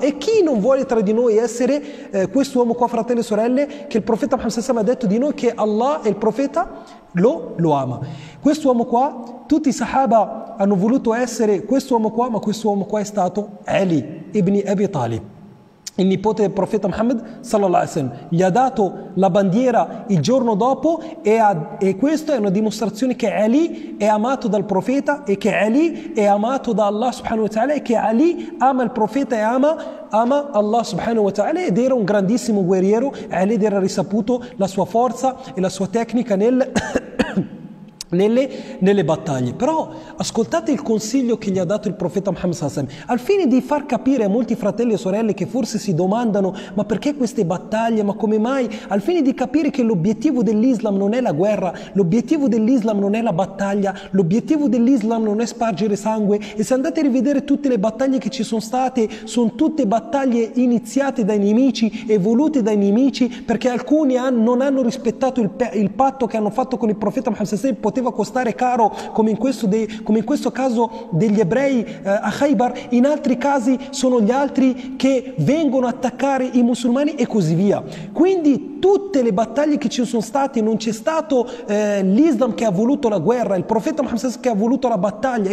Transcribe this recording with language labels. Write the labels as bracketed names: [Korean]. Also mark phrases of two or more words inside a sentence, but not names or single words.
[Italian] E chi non vuole tra di noi essere quest'uomo qua, fratelli e sorelle, che il profeta Muhammad ha detto di noi che Allah e il profeta lo ama. Quest'uomo qua, tutti i sahaba hanno voluto essere quest'uomo qua, ma quest'uomo qua è stato Ali ibn Abi Talib, il nipote del profeta Muhammad [Arabic] صلى الله عليه وسلم. [Italian] Gli ha dato la bandiera il giorno dopo e questa è una dimostrazione che Ali è amato dal profeta e che Ali è amato da Allah [Arabic] سبحانه وتعالى [Italian] e che Ali ama il profeta e ama Allah [Arabic] سبحانه وتعالى, [Italian] ed era un grandissimo guerriero. Ali era risaputo la sua forza e la sua tecnica nelle battaglie. Però ascoltate il consiglio che gli ha dato il profeta Muhammad [Arabic] صلى الله عليه وسلم, [Italian] al fine di far capire a molti fratelli e sorelle che forse si domandano ma perché queste battaglie, ma come mai, al fine di capire che l'obiettivo dell'Islam non è la guerra, l'obiettivo dell'Islam non è la battaglia, l'obiettivo dell'Islam non è spargere sangue. E se andate a rivedere tutte le battaglie che ci sono state, sono tutte battaglie iniziate dai nemici e volute dai nemici, perché alcuni non hanno rispettato il patto che hanno fatto con il profeta Muhammad [Arabic] صلى الله عليه وسلم. [Italian] Poteva costare caro, come in questo caso degli ebrei a Khaybar. In altri casi sono gli altri che vengono a attaccare i musulmani e così via. Quindi tutte le battaglie che ci sono state, non c'è stato l'Islam che ha voluto la guerra, il profeta Muhammad che ha voluto la battaglia.